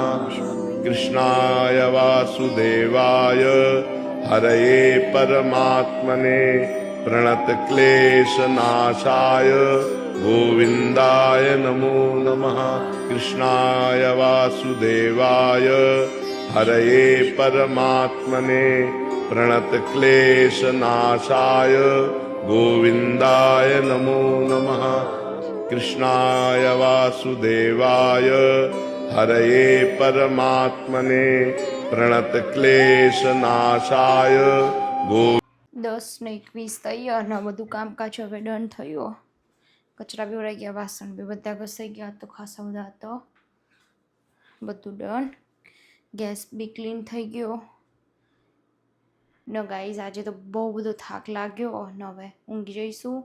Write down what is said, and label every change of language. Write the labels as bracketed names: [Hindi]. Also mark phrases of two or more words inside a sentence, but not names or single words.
[Sanskrit] કૃષ્ણાય વાસુદેવાય હરયે પરમાત્મને પ્રણત ક્લેશનાશાય ગોવિંદાય નમો નમઃ. કૃષ્ણાય વાસુદેવાય હરયે પરમાત્મને પ્રણત ક્લેશનાશાય ગોવિંદાય નમો નમઃ. कृष्णाय वासुदेवाय हरये परमात्मने प्रणतक्लेशनाशाय गो [Gujarati] 10 ને 21 થઈ અને બધું કામકાજ હવે ડન થયું. કચરા બી ઉડાઈ ગયા, વાસણ બી બધા ઘસાઈ ગયા, તો ખાસા બધા તો બધું ડન. ગેસ બી ક્લીન થઈ ગયો ને ગાઈઝ આજે તો બહુ બધો થાક લાગ્યો અને હવે ઊંઘી જઈશું.